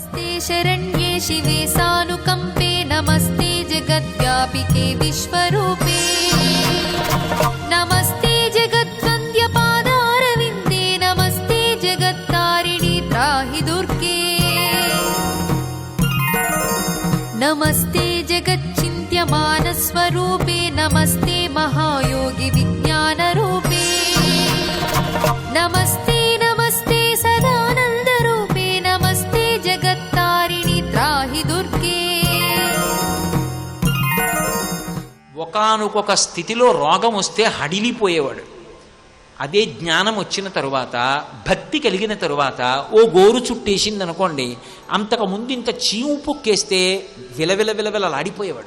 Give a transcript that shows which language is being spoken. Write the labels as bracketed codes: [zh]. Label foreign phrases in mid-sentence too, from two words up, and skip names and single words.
[sa] नमस्ते शरण्ये शिवे सानुकम्पे नमस्ते जगद्व्यापिके विश्वरूपे नमस्ते जगद्वन्द्यपादारविन्दे नमस्ते जगत्तारिणि त्राहि दुर्गे नमस्ते जगच्चिन्त्यमानस्वरूपे नमस्ते महायोगि विज्ञानरूपे नमस्ते नमस्ते सदानन्दरूपे नमस्ते जगत्तारिणि त्राहि दुर्गे [te] ఒకానొక స్థితిలో రోగం వస్తే హడిలిపోయేవాడు. అదే జ్ఞానం వచ్చిన తరువాత, భక్తి కలిగిన తరువాత ఓ గోరు చుట్టేసింది అనుకోండి, అంతకుముందు ఇంత చీము పొక్కేస్తే విలవిలలాడిపోయేవాడు.